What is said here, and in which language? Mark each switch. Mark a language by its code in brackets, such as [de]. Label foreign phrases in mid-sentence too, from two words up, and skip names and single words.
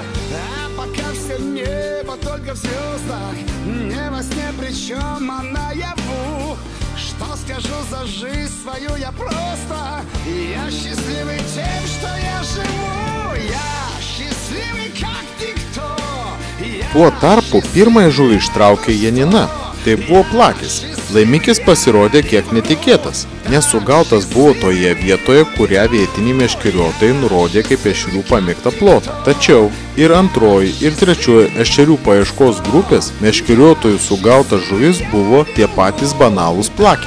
[ru] А пока все небо только в звездах, не во сне, причем а наяву. Что скажу за жизнь свою я просто, я счастливый тем, что я живу. Я счастливый как никто. [lt] Tuo tarpu pirmąją žuvį ištraukė Janina. Tai buvo plakis. Laimikis pasirodė kiek netikėtas, nes sugautas buvo toje vietoje, kurią vietiniai meškeriotojai nurodė kaip ešerių pamėgtą plotą. Tačiau ir antroji, ir trečioji ešerių paieškos grupės meškeriotojų sugautas žuvis buvo tie patys banalūs plakiai.